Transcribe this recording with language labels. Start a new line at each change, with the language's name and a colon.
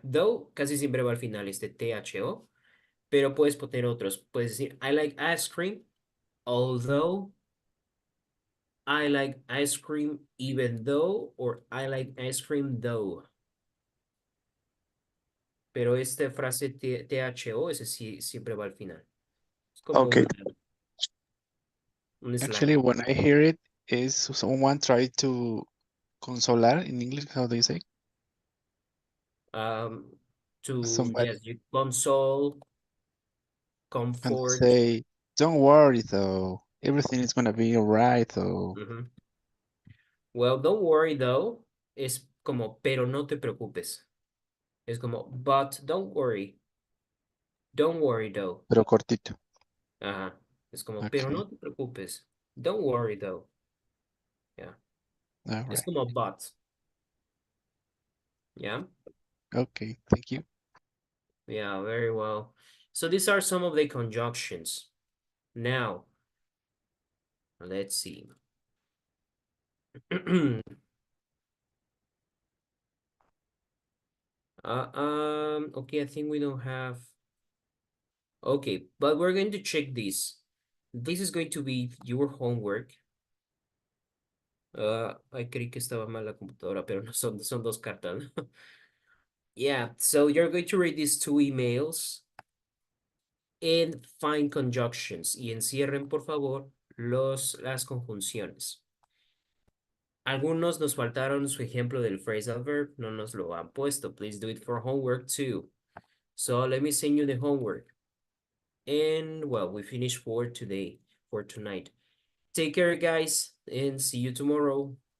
Spanish: Though casi siempre va al final este THO, pero puedes poner otros. Puedes decir,
English: I like ice cream, although I like ice cream even though, or I like ice cream though.
Spanish: Pero esta frase THO, ese sí siempre va al final. Es como
English: Okay.
Spanish: un slang.
English: Actually, when I hear it, is someone try to consolar in English. How do you say? To, Somebody yes, you console, and comfort. say, "Don't worry, though. Everything is gonna be alright, though." Well, don't worry though.
Spanish: Es como, pero no te preocupes. Es como,
English: but don't worry. Don't worry though.
Spanish: Pero cortito. Ajá. Es como, pero no te preocupes.
English: Don't worry though. Yeah. All
Spanish: Es
English: right.
Spanish: como but.
English: Yeah. Okay. Thank you. Yeah, very well. So these are some of the conjunctions. Now, let's see. Okay, I think we don't have. Okay, but we're going to check this. This is going to be your homework.
Spanish: Ay, creí que estaba mal la computadora, pero no son dos cartas.
English: Yeah, so you're going to read these two emails and find conjunctions
Spanish: y encierren, por favor, las conjunciones. Algunos nos faltaron su ejemplo del phrasal verb, no nos lo han puesto.
English: Please do it for homework too. So let me send you the homework. And well, we finish for tonight. Take care, guys, and see you tomorrow.